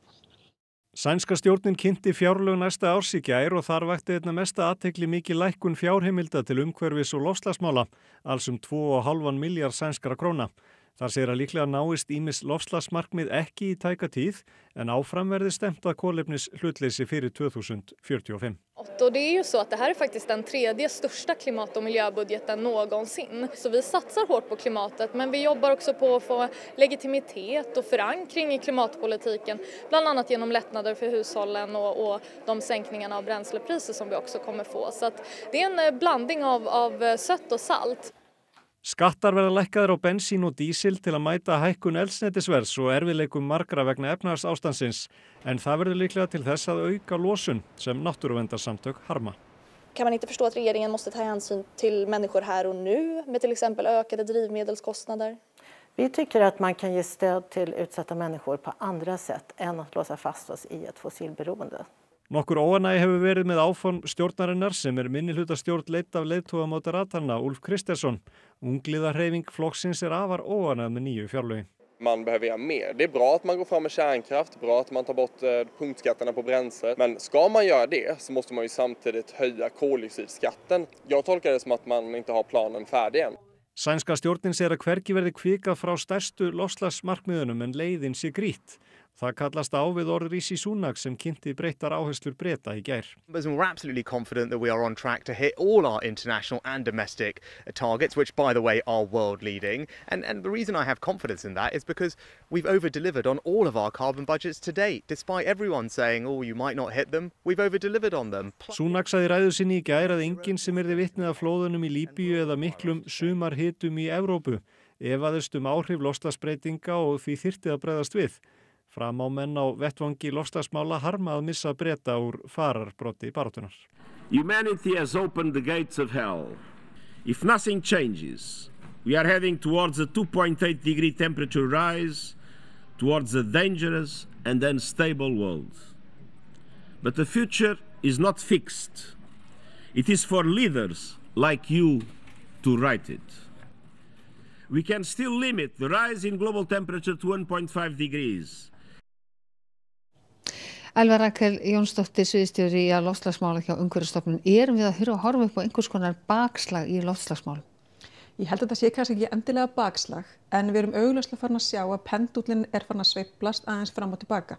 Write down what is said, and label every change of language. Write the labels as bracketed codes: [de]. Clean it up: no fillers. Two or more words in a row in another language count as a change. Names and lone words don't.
[is] Sænska stjórnin kynnti fjárlög næsta árs í gær og þar vakti einna mesta athygli mikil lækkun fjárheimilda til umhverfis- og loftslagsmála, alls 2,5 milljarð sænskra króna. Þar segir að líklega náist ýmis loftslagsmarkmið ekki í tæka tíð en áfram verði stefnt að kolefnis hlutleysi fyrir 2045. [sv] Och det är ju så att det här är faktiskt den tredje största klimat- och miljöbudgeten någonsin. Så vi satsar hårt på klimatet, men vi jobbar också på att få legitimitet och förankring i klimatpolitiken, bland annat genom lättnader för hushållen och de sänkningarna av bränslepriser som vi också kommer få. Så att det är en blandning av sött och salt. [is] Skattar verða lækkaðir á bensín og dísil til að mæta hækkun eldsneytisverðs og erfiðleikum margra vegna efnahagsástandsins, en það verður líklega til þess að auka losun sem náttúruverndarsamtök harma. [sv] Kan man inte förstå att regeringen måste ta hänsyn till människor här och nu med till exempel ökade drivmedelskostnader? Vi tycker att man kan ge stöd till utsatta människor på andra sätt än att låsa fast oss i ett fossilberoende. [is] Nokkur óánægja hefur verið með áform stjórnarinnar sem minnihlutastjórn leidd af leiðtoga Moderaterna Ulf Kristersson. Ungliðahreyfing flokksins afar óánægð með nýju fjárlögin. [sv] Man behöver göra mer. Det är bra att man går fram med kärnkraft, bra att man tar bort punktskatterna på bränsle. Men ska man göra det så måste man ju samtidigt höja koldioxidskatten. Jag tolkar det som att man inte har planen färdig än. [is] Sænska stjórnin segir að hvergi verði kvikað frá stærstu loftslagsmarkmiðunum en leiðin sé grýtt. Það kallast á við orð Rishi Sunak sem kynnti breyttar áherslur Breta í gær. [en] We're absolutely confident that we are on track to hit all our international and domestic targets, which, by the way, are world leading. And the reason I have confidence in that is because we've over-delivered on all of our carbon budgets to date. Despite everyone saying, oh, you might not hit them, we've over-delivered on them. [is] Sunak sagði í ræðu sinni í gær að enginn sem yrði vitnið af flóðunum í Líbíu eða miklum sumarhitum í Evrópu efaðist áhrif loftslagsbreytinga og því þyrfti að bregðast við. Fram á menn á vettvangi loftslagsmála harma að missa Breta úr fararbroddi baráttunnar. [en] Humanity has opened the gates of hell. If nothing changes, we are heading towards a 2.8 degree temperature rise, towards a dangerous and unstable world. But the future is not fixed. It is for leaders like you to write it. We can still limit the rise in global temperature to 1.5 degrees. [is] Elva Rakel Jónsdóttir, sviðsstjóri í loftslagsmála hjá Umhverfisstofnun. Erum við að horfa upp á einhvers konar bakslag í loftslagsmálum? Ég held að það sé kannski ekki endilega bakslag, en við erum augljóslega farin að sjá að pendúllinn er farin að sveiflast aðeins fram og tilbaka.